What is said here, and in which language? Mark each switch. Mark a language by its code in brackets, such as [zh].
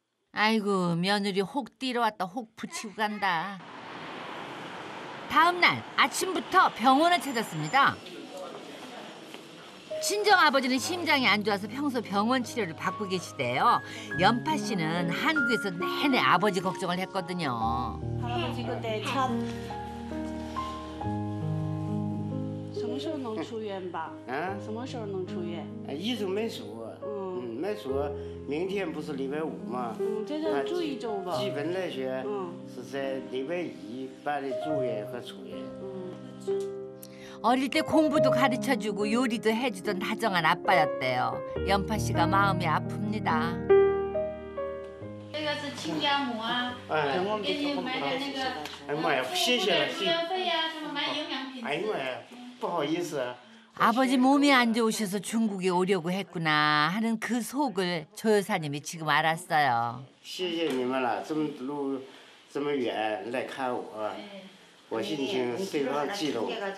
[ko] 아이고 며느리 혹 뛰러 왔다 혹 붙이고 간다. 다음 날 아침부터 병원을 찾았습니다. 친정 아버지는 심장이 안 좋아서 평소 병원 치료를 받고 계시대요. 연파 씨는 한국에서 내내 아버지 걱정을 했거든요. 할아버지 그때 참 [zh] 什么时候能出院吧？啊？什么时候能出院？医生没说，没说，明天不是礼拜五吗？这就住一周吧。基本来说，是在礼拜一办的住院和出院。 [ko] 어릴 때 공부도 가르쳐주고 요리도 해주던 다정한 아빠였대요. 연파 씨가 마음이 아픕니다. [zh] 这个是亲家母啊，给你买点那个哎妈呀，谢谢了，谢谢。医药费呀，什么买营养品。哎呀妈呀，不好意思。 [ko] 아버지 몸이 안 좋으셔서 중국에 오려고 했구나 하는 그 속을 조 여사님이 지금 알았어요. [zh] 谢谢你们了，这么路这么远来看我，我心情非常激动。